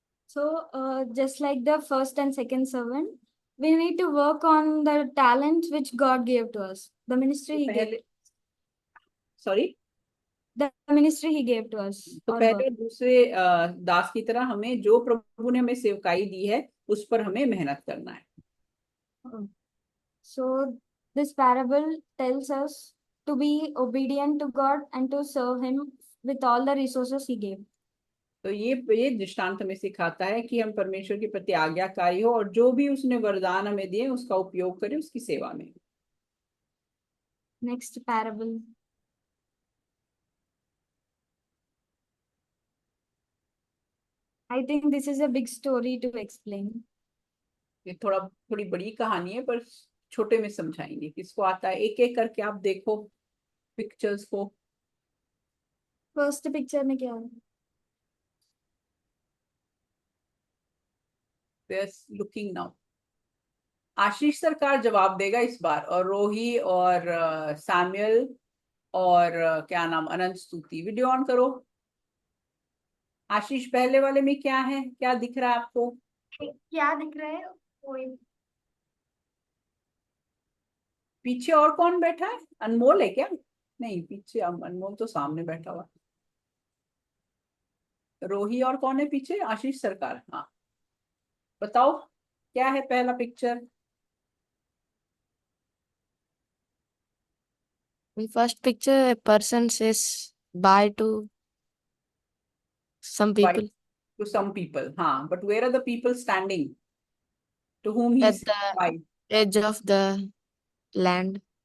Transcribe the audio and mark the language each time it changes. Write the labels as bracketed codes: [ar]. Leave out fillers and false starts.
[en] So, just like the first and second servant, we need to work on the talents which God gave to us. The ministry He gave. Sorry, The ministry He gave to us. [hi] तो पहले दूसरे दास की तरह हमें जो प्रभु ने हमें सेवकाई दी है उस पर हमें मेहनत करना है। [en] So this parable tells us to be obedient to God and to serve Him with all the resources He gave. तो ये दृष्टांत हमें सिखाता है कि हम परमेश्वर के प्रति आज्ञाकारी हो और जो भी उसने वरदान हमें दिए उसका उपयोग करें उसकी सेवा में। Next parable. I think this is a big story to explain. [hi] ये थोड़ी बड़ी कहानी है पर छोटे में समझाएंगे। किसको आता है एक एक करके आप देखो पिक्चर्स को। फर्स्ट पिक्चर में क्या है? [en] Looking now. [hi] आशीष सरकार जवाब देगा इस बार, और रोही और सैमुअल और क्या नाम, अनंत स्तुति। वीडियो ऑन करो। आशीष, पहले वाले में क्या है, क्या दिख रहा है आपको? क्या दिख रहा है? कोई पीछे और कौन बैठा है? अनमोल है क्या? नहीं, पीछे अनमोल तो सामने बैठा हुआ। रोही और कौन है पीछे? आशीष सरकार। हाँ, बताओ क्या है पहला picture? [en] In first picture, a person says bye to some people. To some people, हाँ, but where are the people standing to whom he At is the by? edge of the land,